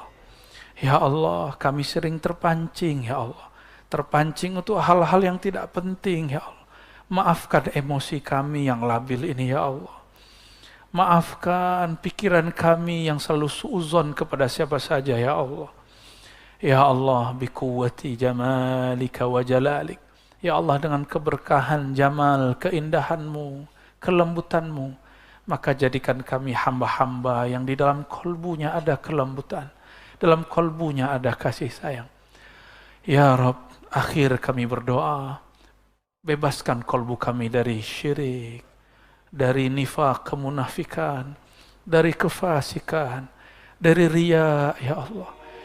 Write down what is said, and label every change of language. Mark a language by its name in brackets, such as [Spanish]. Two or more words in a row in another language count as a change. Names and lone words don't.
[Indonesian] Ya Allah, kami sering terpancing ya Allah. Terpancing untuk hal-hal yang tidak penting ya Allah. Maafkan emosi kami yang labil ini ya Allah. Maafkan pikiran kami yang selalu suuzon kepada siapa saja ya Allah. Ya Allah, [Arabic] بقوة جمالك وجلالك. [Indonesian] Ya Allah, dengan keberkahan jamal, keindahanmu, kelembutanmu, maka jadikan kami hamba-hamba yang di dalam kolbunya ada kelembutan, dalam kolbunya ada kasih sayang. Ya Rabb, akhir kami berdoa, bebaskan kolbu kami dari syirik, dari nifaq, kemunafikan, dari kefasikan, dari riya, ya Allah.